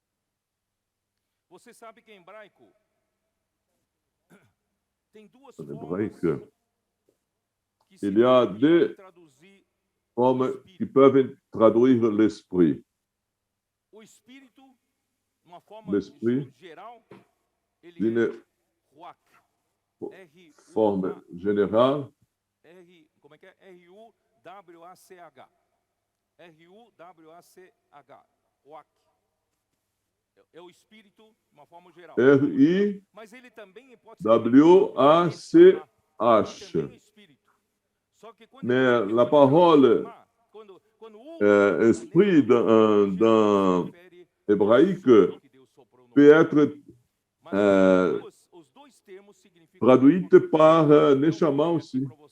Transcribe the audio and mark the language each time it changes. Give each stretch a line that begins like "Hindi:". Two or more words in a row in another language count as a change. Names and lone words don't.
French: En hébraïque, il y a 2 formes qui peuvent traduire l'esprit. L'esprit, d'une forme générale, R-U-W-A-C-H. R-U-W-A-C-H.
Portuguese: É o espírito, uma forma geral. R-I-W-A-C-H.
French: Mais la parole esprit dans hébraïque peut être traduite par Neshama aussi.